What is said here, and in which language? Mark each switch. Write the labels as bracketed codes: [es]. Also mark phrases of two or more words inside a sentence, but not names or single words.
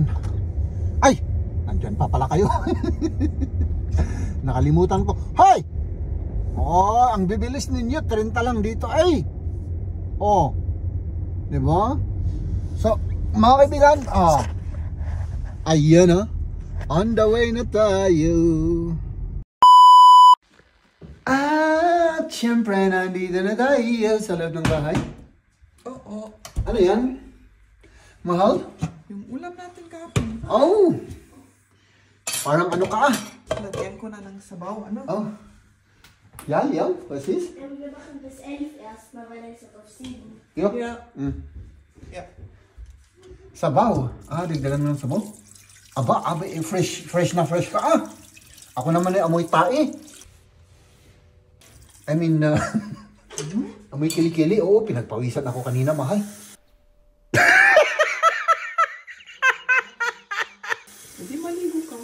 [tl] Ay! Nandyan pa pala kayo. Nakalimutan ko. Hey! Ang bibilis ninyo, 30 lang dito. Ay! Diba? So, mga kaibigan, ayan [en] on the way [tl] na tayo. At syempre, nandito na tayo sa loob ng bahay. Oo. Ano yan? Mahal? Yung ulam natin kahapon. Parang ano ka Lagyan ko na ng sabaw. Ano? [de] Ja, was ist? Wir machen bis 11 erstmal, weil er ist auf 7. Ja. [tl] Yeah. Sabaw. Digdagan mo ng sabaw. Aba, fresh na fresh ka Ako naman ay amoy tae. [en] I mean, [tl] amoy kilikili. Oo, pinagpawisan ako kanina, mahal. Hindi maligo ka.